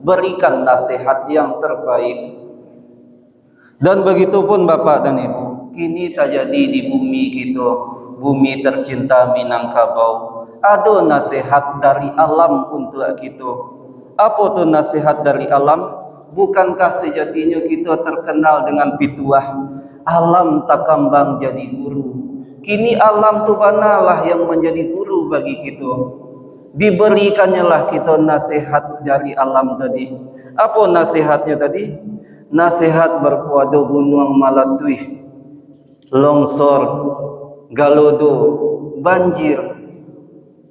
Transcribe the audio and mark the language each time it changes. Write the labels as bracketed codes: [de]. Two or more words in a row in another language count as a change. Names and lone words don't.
[id] Berikan nasihat yang terbaik. Dan begitu pun Bapak dan Ibu, kini terjadi di bumi kita, bumi tercinta Minangkabau, ada nasihat dari alam untuk kita. Apa tu nasihat dari alam? Bukankah sejatinya kita terkenal dengan [min] pituah alam tak kambang jadi guru? [id] Kini alam tu banalah yang menjadi guru bagi kita. Diberikannya lah kita nasihat dari alam tadi. Apa nasihatnya tadi? Nasihat berkuada gunung Malatui, longsor, galodo, banjir.